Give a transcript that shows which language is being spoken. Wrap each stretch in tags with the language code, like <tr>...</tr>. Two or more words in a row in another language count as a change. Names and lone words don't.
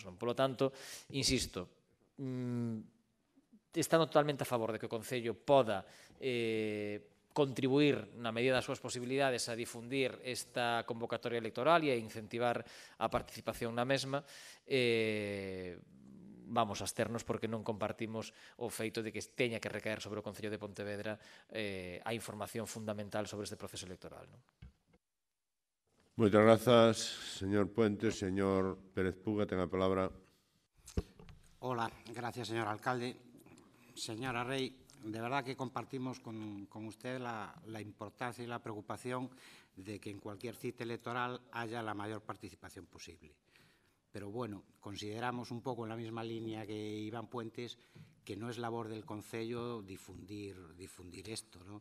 <es>Por lo tanto,</es> <gl>insisto, estando totalmente a favor de que o Concello poda contribuir na medida das súas posibilidades a difundir esta convocatoria electoral e a incentivar a participación na mesma, vamos a absternos porque non compartimos o feito de que teña que recaer sobre o Concello de Pontevedra a información fundamental sobre este proceso electoral. Moitas grazas, señor Puente. Señor Pérez Puga, ten a palabra.</gl> <es>Hola, gracias, señor alcalde. Señora Rey, de verdad que compartimos con usted la importancia y la preocupación de que en cualquier cita electoral haya la mayor participación posible. Pero bueno, consideramos un poco en la misma línea que Iván Puentes que no es labor del Concello difundir esto, ¿no?</es>